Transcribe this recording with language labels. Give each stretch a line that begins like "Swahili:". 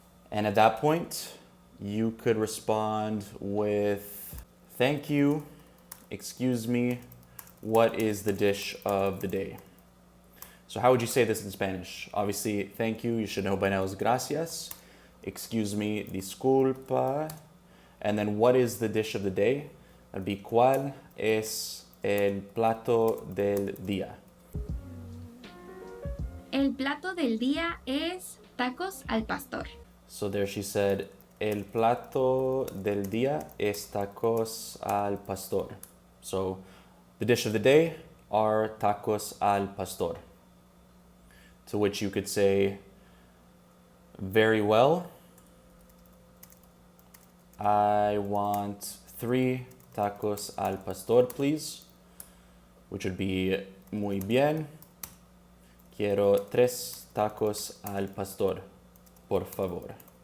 English: And at that point, you could respond with thank you, excuse me, what is the dish of the day? So how would you say this in Spanish? Obviously, thank you should know by now is gracias. Excuse me, disculpa. And then what is the dish of the day? That'd be
Spanish: ¿cuál es el plato del día? El plato del día es tacos al pastor.
English: So there she said,
Spanish: el plato del día es tacos al pastor.
English: So the dish of the day are tacos al pastor. To which you could say, very well, I want 3 tacos al pastor, please. Which would be
Spanish: muy bien, quiero 3 tacos al pastor, por favor.